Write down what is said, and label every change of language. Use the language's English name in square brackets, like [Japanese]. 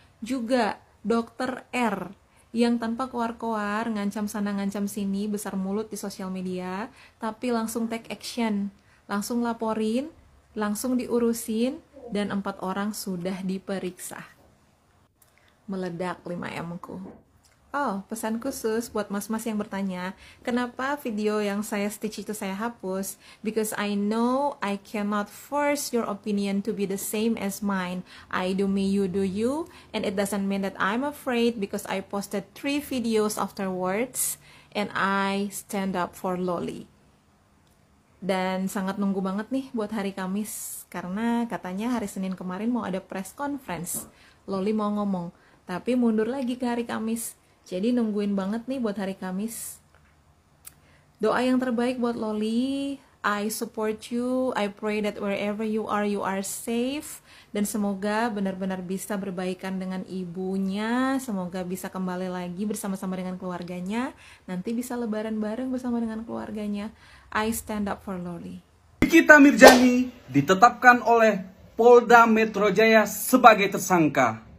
[Indonesian] Juga Dr. R yang tanpa keluar-keluar, ngancam sana ngancam sini, besar mulut di sosial media, tapi langsung [English] take action, [Indonesian] langsung laporin, langsung diurusin, dan 4 orang sudah diperiksa. Meledak 5M-ku. Oh, pesan khusus buat mas-mas yang bertanya, kenapa video yang saya stitch itu saya hapus? [English] Because I know I cannot force your opinion to be the same as mine. I do me, you do you, and it doesn't mean that I'm afraid because I posted 3 videos afterwards and I stand up for Loli. [Indonesian] Dan sangat nunggu banget nih buat hari Kamis, karena katanya hari Senin kemarin mau ada press conference. Loli mau ngomong, tapi mundur lagi ke hari Kamis. Jadi nungguin banget nih buat hari Kamis. Doa yang terbaik buat Loli. [English] I support you. I pray that wherever you are safe. [Indonesian] Dan semoga benar-benar bisa berbaikan dengan ibunya. Semoga bisa kembali lagi bersama-sama dengan keluarganya. Nanti bisa lebaran bareng bersama dengan keluarganya. [English] I stand up for Loli. [Indonesian] Nikita Mirzani ditetapkan oleh Polda Metro Jaya sebagai tersangka.